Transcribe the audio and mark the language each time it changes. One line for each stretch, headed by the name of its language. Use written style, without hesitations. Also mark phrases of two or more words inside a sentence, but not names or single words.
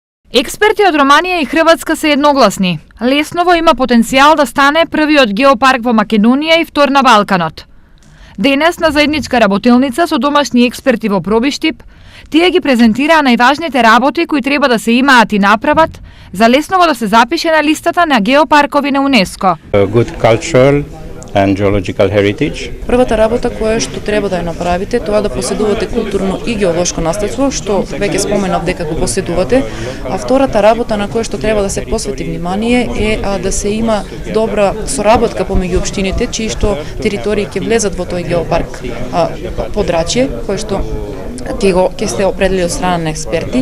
Macedonian: Експерти од Романија и Хрватска се едногласни. Лесново има потенцијал да стане првиот геопарк во Македонија и втор на Балканот. Денес на заедничка работилница со домашни експерти во Пробиштип, тие ги презентираа најважните работи кои треба да се имаат и направат за Лесново да се запише на листата на геопаркови на УНЕСКО.
English: Good cultural and geological heritage.
Macedonian: Првата работа која што треба да ја направите, тоа да поседувате културно и геолошко наследство, што веќе споменав дека го поседувате, а втората работа на која што треба да се посвети внимание е да се има добра соработка помеѓу општините чии што територии ќе влезат во тој геопарк подрачје, кој што ќе се определили од страна на експерти.